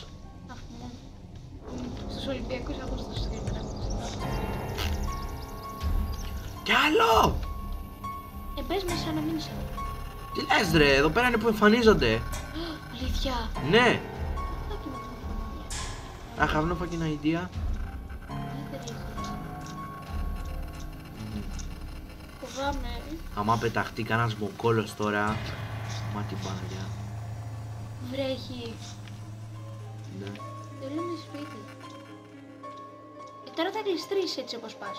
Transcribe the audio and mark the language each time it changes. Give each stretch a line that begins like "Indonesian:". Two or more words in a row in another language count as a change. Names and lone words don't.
Greek: Αφού στους Ολυμπιακούς Αγώστους σήμερα. Κι άλλο! Πες μέσα να μην είσαι. Τι λες ρε, εδώ πέρα είναι που εμφανίζονται. Αλήθεια. Ναι. Θα και με το
English: I have no fucking idea.
Greek: Φοβάμαι. Άμα πεταχτεί κανένας μοκόλος τώρα. Μα την Παναγιά. Βρέχει. Ναι. Δεν είναι σπίτι. Τώρα θα γλιστρήσεις έτσι όπως πας.